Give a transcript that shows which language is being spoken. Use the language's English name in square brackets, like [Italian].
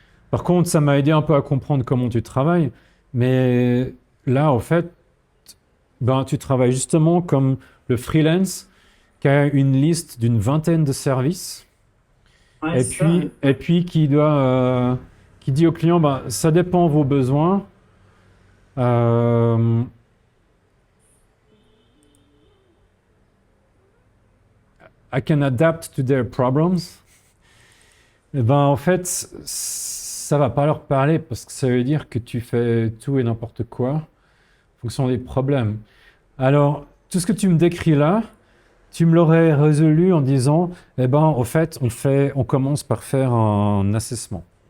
[French] Par contre, ça m'a aidé un peu à comprendre comment tu travailles. Mais là, en fait, ben, tu travailles justement comme le freelance qui a une liste d'une vingtaine de services Ouais, c'est ça. Ouais. et puis qui dit au client, ben, ça dépend de vos besoins. [English] Euh, I can adapt to their problems. [French] Eh ben, en fait, ça va pas leur parler parce que ça veut dire que tu fais tout et n'importe quoi en fonction des problèmes. Alors, tout ce que tu me décris là, tu me l'aurais résolu en disant, eh ben, au fait, on commence par faire un assessment.